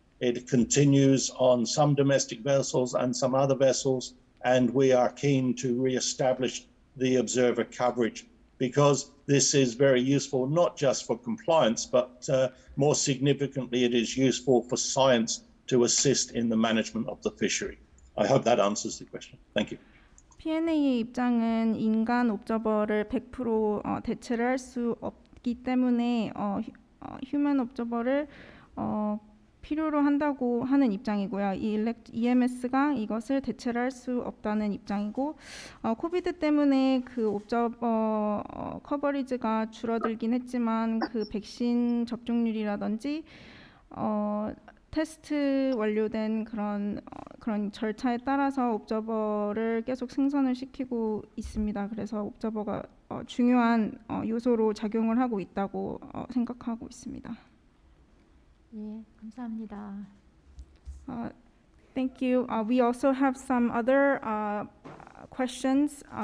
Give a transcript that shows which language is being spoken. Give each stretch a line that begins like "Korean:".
English: It continues on some domestic vessels and some other vessels, and we are keen to re-establish the observer coverage because this is very useful, not just for compliance, but more significantly, it is useful for science to assist in the management of the fishery. I hope that answers the question. Thank you.
Korean: Pna의 입장은 인간 옵저버를 100% 대체를 할 수 없기 때문에 휴먼 옵저버를 필요로 한다고 하는 입장이고요. EMS가 이것을 대체를 할 수 없다는 입장이고, 코비드 때문에 그 옵저버 커버리지가 줄어들긴 했지만 그 백신 접종률이라든지 테스트 완료된 그런 절차에 따라서 옵저버를 계속 생성을 시키고 있습니다. 그래서 옵저버가 중요한 요소로 작용을 하고 있다고 생각하고 있습니다. 예, 감사합니다.
English: Thank you. We also have some other questions.